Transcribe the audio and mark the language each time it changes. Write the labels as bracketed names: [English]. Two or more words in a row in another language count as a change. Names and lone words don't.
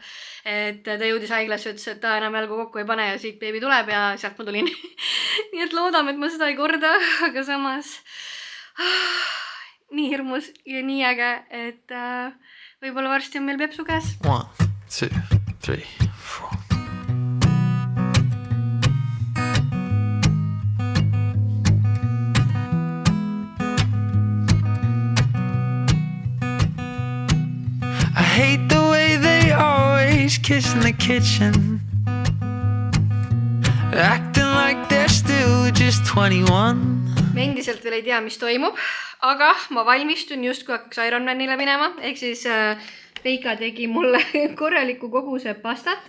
[Estonian] Et ta jõudis haiglasse, ütles, et ta enam jalgu kokku ei pane ja siit beebi tuleb ja sealt ma tulin. Nii et loodame, et ma seda ei korda, aga samas nii hirmus ja nii äge, et võib-olla varsti on meil Pepsu käes. 1, 2, 3, 4. [English] I hate the way they always kiss in the kitchen, acting like they're still just 21. [Estonian] Me endiselt veel ei tea, mis toimub, aga ma valmistun justkui hakkaks Ironmanile minema, ehk siis Reika tegi mulle korraliku koguse pastat,